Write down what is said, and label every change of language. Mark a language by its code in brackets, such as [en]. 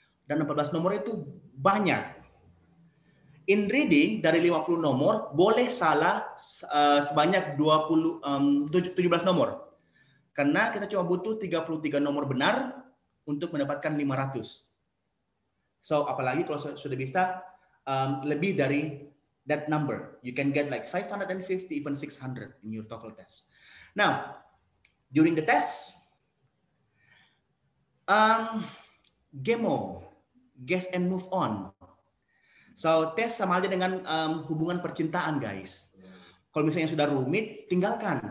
[id] Dan 14 nomor itu banyak. [en] In reading, [id] dari 50 nomor, boleh salah sebanyak 17 nomor. Karena kita cuma butuh 33 nomor benar untuk mendapatkan 500. So, apalagi kalau sudah bisa lebih dari [en] that number. You can get like 550, even 600 in your TOEFL test. Now, during the test, GEMO, guess and move on. [id] So, tes sama aja dengan hubungan percintaan, guys. Kalau misalnya sudah rumit, tinggalkan.